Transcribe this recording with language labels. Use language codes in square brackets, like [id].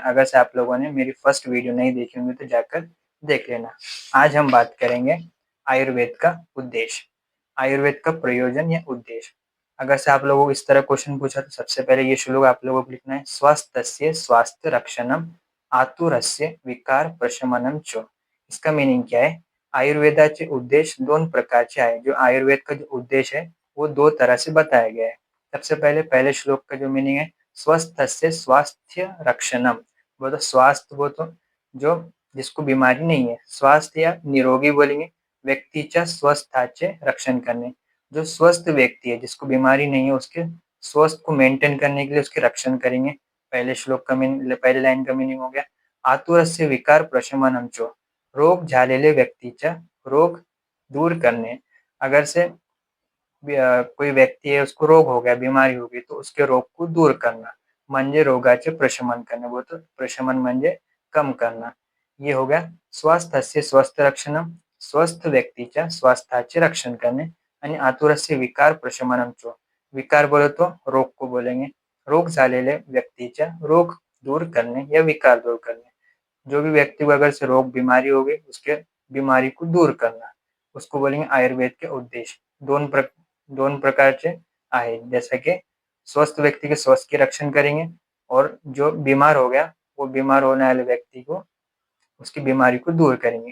[hi] अगर से आप लोगों ने मेरी फर्स्ट वीडियो नहीं देखी होंगी तो जाकर देख लेना। आज हम बात करेंगे आयुर्वेद का उद्देश्य, आयुर्वेद का प्रयोजन या उद्देश्य। अगर से आप लोगों को इस तरह क्वेश्चन पूछा तो सबसे पहले ये श्लोक आप लोगों को लिखना है, [sa] स्वस्थस्य स्वास्थ्य रक्षणम आतुरस्य विकार प्रशमनम च। [hi] इसका मीनिंग क्या है? [mr] आयुर्वेदाचे उद्देश्य दोन प्रकारचे आहे। [hi] जो आयुर्वेद का जो उद्देश्य है वो दो तरह से बताया गया है। सबसे पहले श्लोक का जो मीनिंग है, [sa] स्वस्थस्य स्वास्थ्य रक्षणम, [hi] वो तो स्वास्थ्य, वो तो जो जिसको बीमारी नहीं है, स्वास्थ्य या निरोगी बोलेंगे, [mr] व्यक्तीच्या स्वस्थाचे रक्षण करने। [hi] जो स्वस्थ व्यक्ति है जिसको बीमारी नहीं है उसके स्वस्थ को मेंटेन करने के लिए उसके रक्षण करेंगे। पहले श्लोक का मीनिंग, पहले लाइन का मीनिंग हो गया [sa] आतुरस्य विकार प्रशमनम च, [mr] रोग झालेले व्यक्तीच्या रोग दूर करने। [hi] अगर से कोई व्यक्ति है उसको रोग हो गया, बीमारी हो गई, तो उसके रोग को दूर करना [mr] म्हणजे रोगाचे प्रशमन करणे, [hi] वो तो प्रशमन [mr] म्हणजे [hi] कम करना। [mr] ये हो गया [sa] स्वास्थ्य स्वस्थ रक्षणम, [mr] स्वस्थ व्यक्तीच्या स्वास्थ्याचे रक्षण करणे। [hi] आणि [sa] आतुरस्य विकार प्रशमनम च, [hi] विकार बोले तो रोग को बोलेंगे, [mr] रोग झालेले व्यक्तीच्या रोग दूर करने [hi] या विकार दूर करने। जो भी व्यक्ति को अगर से रोग बीमारी हो गई उसके बीमारी को दूर करना, उसको बोलेंगे आयुर्वेद के उद्देश्य। [mr] दोन प्रकारचे आहे, [hi] जैसे कि स्वस्थ व्यक्ति के स्वास्थ्य के रक्षण करेंगे और जो बीमार हो गया वो बीमार होने वाले व्यक्ति को उसकी बीमारी को दूर करेंगे।